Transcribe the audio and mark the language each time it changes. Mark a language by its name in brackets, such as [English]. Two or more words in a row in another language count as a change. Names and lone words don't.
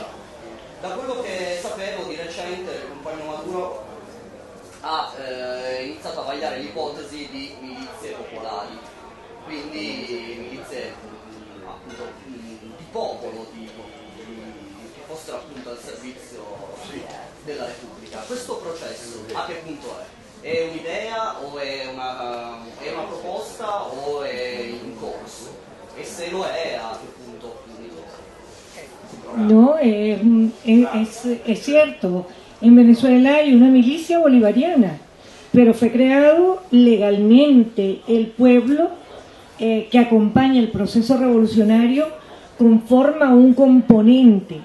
[Italian] Da quello che sapevo, di recente il compagno Maduro ha iniziato a vagliare l'ipotesi di milizie popolari, quindi milizie appunto di popolo, che fossero appunto al servizio della Repubblica. Questo processo a che punto è? È un'idea o è una proposta o è in corso? E se lo è, a che punto appunto? [Spanish] No, es cierto. En Venezuela hay una milicia bolivariana, pero fue creado legalmente. El pueblo que acompaña el proceso revolucionario conforma un componente.